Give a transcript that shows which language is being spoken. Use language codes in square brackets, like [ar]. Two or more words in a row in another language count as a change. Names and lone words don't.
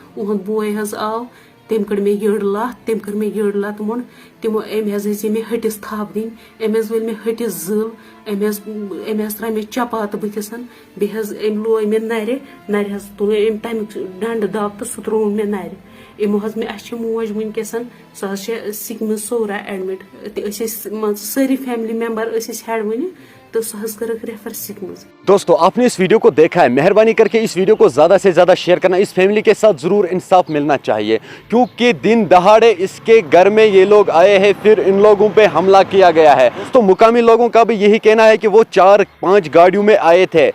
[ks] اُہُنٛد بوے حظ آو تٔمۍ کٔڑ مےٚ یٔڈ لَتھ تٔمۍ کٔر مےٚ یٔڈ لَتھ ووٚن تِمو أمۍ حظ ٲسۍ مےٚ ہٹِس تھپھ دِنۍ, أمۍ حظ ؤلۍ مےٚ ہٹِس زٕل, أمۍ حظ ترٛایہِ مےٚ چپاتہٕ بٕتھِس, بیٚیہِ حظ أمۍ لوے مےٚ نرِ حظ تُل أمۍ تمیُک ڈنڈٕ دب تہٕ سُہ ترٛووُن مےٚ نرِ. یِمو حظ اَسہِ چھِ موج وٕنکیٚس سۄ حظ چھِ سِکمٕز صورہ ایڈمِٹ, تہِ أسۍ ٲسۍ مان ژٕ سٲری [en] family member [ks] أسۍ ٲسۍ ہٮ۪ڈ وٕنہِ تو سۄ حظ کٔرٕکھ ریفر سِکمٕز. [ur] دوستو آپ نے اس ویڈیو کو دیکھا ہے, مہربانی کر کے اس ویڈیو کو زیادہ سے زیادہ شیئر کرنا. اس فیملی کے ساتھ ضرور انصاف ملنا چاہیے کیونکہ دن دہاڑے اس کے گھر میں یہ لوگ آئے ہیں پھر ان لوگوں پہ حملہ کیا گیا ہے. تو مقامی لوگوں کا بھی یہی کہنا ہے کہ وہ 4-5 گاڑیوں میں آئے تھے.